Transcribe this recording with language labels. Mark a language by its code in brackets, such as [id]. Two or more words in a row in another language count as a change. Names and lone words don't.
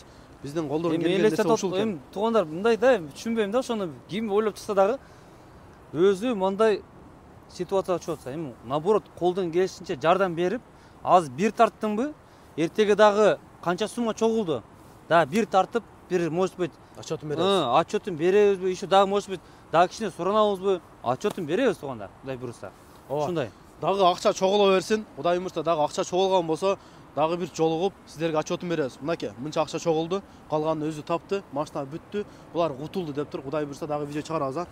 [ky] Биздин колдон келген нерсе ушул экен. Эми туугандар мындай да, түшүнбөйм да, ошону ким ойлоп чыкса дагы өзү мындай ситуацияга чыгып атса, эми наоборот колдон келишинче жардам берип, азыр бир тарттыңбы, эртеге дагы канча сумма чогулду. Да, бир тартып, бир [ru] может быть [ky] отчетун беребиз. Отчетун беребизби, еще дагы [ru] может быть [ky] дагы кичине суранабызбы, отчетун беребиз туугандар. Кудай буйруса. Ушундай. Дагы акча чогула берсин. Кудай буйруса дагы акча чогулган болсо, дагы бир жолугуп сиздерге отчетун беребиз. Мынакей, мынча акча чогулду, калганын өзү тапты, машина бүттү, булар кутулду дептир. Кудай буйруса дагы видео чыгарабыз, а?